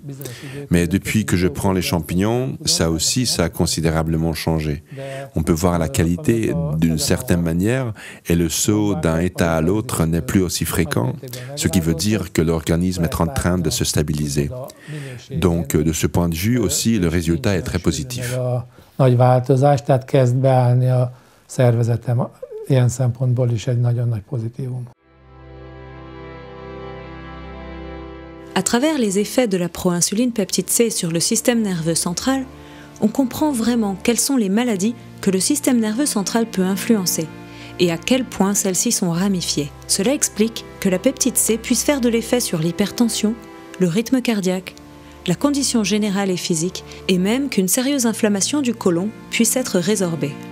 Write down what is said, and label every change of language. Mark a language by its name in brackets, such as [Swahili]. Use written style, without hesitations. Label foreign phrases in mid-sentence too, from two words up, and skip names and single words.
[French] Mais depuis que je prends les champignons, ça aussi, ça a considérablement changé. On peut voir la qualité d'une certaine manière, et le saut d'un état à l'autre n'est plus aussi fréquent, ce qui veut dire que l'organisme est en train de se stabiliser. Donc, de ce point de vue aussi, le résultat est très positif. [Hungarian] Nagy változás, tehát kezd beállni a szervezetem. Ilyen szempontból is egy nagyon nagy pozitívum. [French] À travers les effets de la proinsuline peptide C sur le système nerveux central, on comprend vraiment quelles sont les maladies que le système nerveux central peut influencer et à quel point celles-ci sont ramifiées. Cela explique que la peptide C puisse faire de l'effet sur l'hypertension, le rythme cardiaque, la condition générale et physique, et même qu'une sérieuse inflammation du côlon puisse être résorbée.